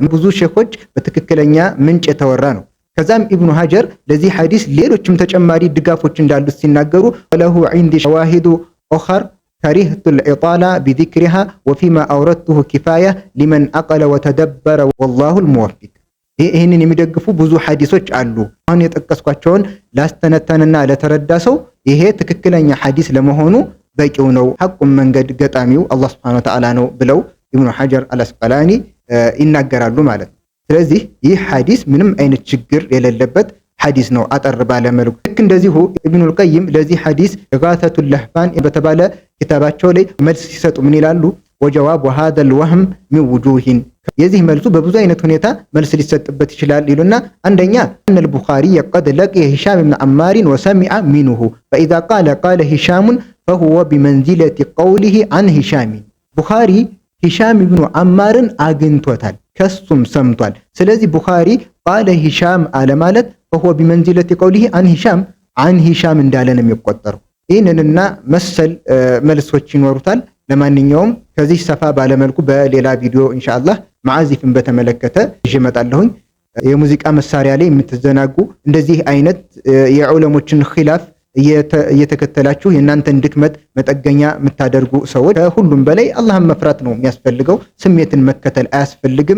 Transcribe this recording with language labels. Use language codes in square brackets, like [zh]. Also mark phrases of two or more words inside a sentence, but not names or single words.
[am] ብዙ ሼኾች በትክክለኛ ምንጭ የተወራ ነው። ከዛም ኢብኑ ሐጀር ለዚህ ሐዲስ ሌሎችም ተጨማሪ ድጋፎች እንዳሉት ሲናገሩ [ar] وله عندي شواهد أخر كرهت الإطالة بذكرها وفيما أوردته كفاية لمن عقل وتدبر والله الموفق። [am] ይህንን የሚደግፉ ብዙ ሐዲሶች አሉ። አሁን የጠቀስኳቸውን ላስተነተንና ለተረዳ ሰው ይሄ ትክክለኛ ሐዲስ ለመሆኑ በቂው ነው። ሐቁን መንገድ ገጣሚው አላህ [ar] سبحانه وتعالى [am] ነው ብለው ኢብኑ ሐጀር አልአስቀላኒ ይናገራሉ ማለት ነው። ስለዚህ ይህ ሐዲስ ምንም አይነት ችግር የሌለበት ሐዲስ ነው አጠር ባለ መልኩ። ልክ እንደዚሁ ኢብኑል ቀይም ለዚህ ሐዲስ ኢጋተቱል ለህፋን በተባለ ኪታባቸው ላይ መልስ ሲሰጡ ምን ይላሉ? [ar] والجواب وهذا الوهم من وجوه [am] የዚህ መልሱ በብዙ አይነት ሁኔታ መልስ ሊሰጥበት ይችላል ይሉና አንደኛ [ar] ان البخاري قد لقي هشام بن عمار وسمع منه فاذا قال هشام فهو بمنزله قوله عن هشام [am] ቡኻሪ ሂሻም ኢብኑ አማርን አግኝቶታል ከሱም ሰምቷል። ስለዚህ ቡኻሪ [ar] قال هشام [am] አለ ማለት [ar] فهو بمنزله قوله عن هشام [am] እንዳለ ነው የሚቆጠረው። ይህንንና መሰል መልሶች ይኖሩታል። ለማንኛውም ከዚህ ሰፋ ባለመልኩ በሌላ ቪዲዮ ኢንሻአላህ ማዓዚፍን በተመለከተ ይመጣለሁኝ። የሙዚቃ መሳሪያ ላይ የምትዘናጉ እንደዚህ አይነት የዑለሞችን ኺላፍ እየተከተላችሁ የእናንተን ድክመት መጠገኛ የምታደርጉ ሰዎች ከሁሉም በላይ አላህን መፍራት ነው የሚያስፈልገው። ስሜትን መከተል አያስፈልግም።